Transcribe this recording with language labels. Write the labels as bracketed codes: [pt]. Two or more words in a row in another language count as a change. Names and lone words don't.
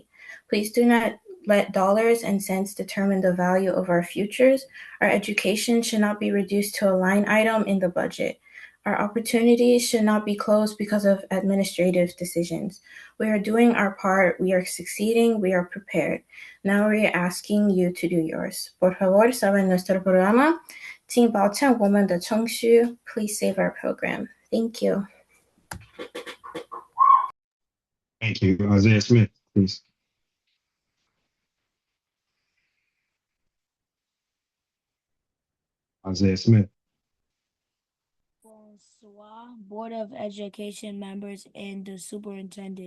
[en] Please do not let dollars and cents determine the value of our futures. Our education should not be reduced to a line item in the budget. Our opportunities should not be closed because of administrative decisions. We are doing our part, we are succeeding, we are prepared. Now we are asking you to do yours. [es] Por favor, saben nuestro programa. [zh] 请保证我们的程序. [en] Please save our program. Thank you. Thank you. Isaiah Smith, please. Isaiah Smith. Bonsoir, Board of Education members and the superintendent.